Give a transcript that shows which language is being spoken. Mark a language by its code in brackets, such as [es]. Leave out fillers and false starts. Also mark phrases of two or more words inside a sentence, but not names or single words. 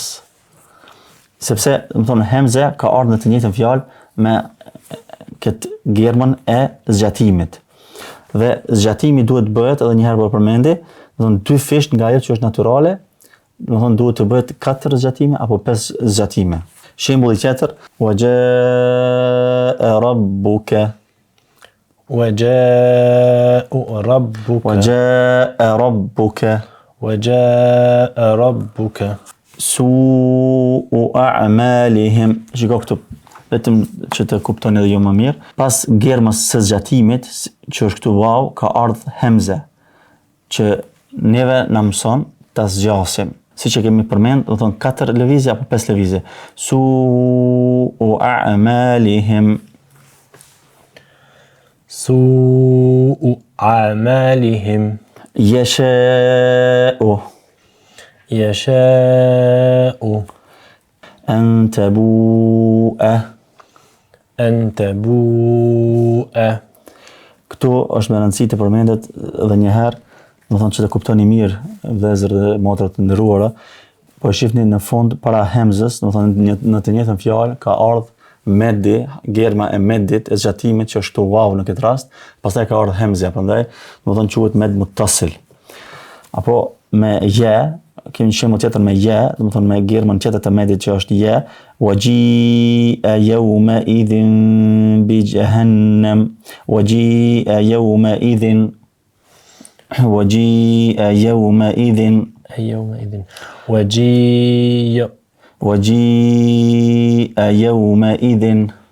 [sq] Sepse, do thonë hemza ka ardhur në të njëjtën fjalë me këtë germën e zgjatimit. Dhe zgjatimi duhet bëhet edhe një herë po përmendi, do thonë 2 fisht nga ajo që është natyrale, do thonë duhet të bëhet 4 zgjatime apo 5 zgjatime. Shembulli tjetër, [ar] وجاء ربك. وجاء ربك وجاء ربك وجاء ربك سوء أعمالهم. [sq] Shiko këtu, vetëm që të kuptoni edhe jo më mirë. Pas germës së zgjatimit, që është këtu waw, ka ardhur hemze, që neve na mëson ta zgjasim. Siç e kemi përmend, do të thonë 4 lëvizje apo 5 lëvizje. [ar] سوء أعمالهم. سوء أعمالهم يشاء أن تبوء [sq] Këtu është me rëndësi të përmendet edhe një herë, do thonë që të kuptoni mirë vëllezër dhe motra të nderuara, po e shihni në fund para hemzës, do thonë në të njëjtën fjalë ka ardhur medi, germa e medit, e zgjatimit që është waw në këtë rast, pastaj ka ardhur hemzja, prandaj do të thonë quhet [ar] مد متصل. [sq] Apo me je, kemi një shembull tjetër me ja, do të thonë me gjermën tjetër të medit që është ja, [ar] وجيء يومئذ بجهنم وجيء يومئذ وجيء يومئذ, [sq] يومئذ وجيء [ar] وجيء يومئذ.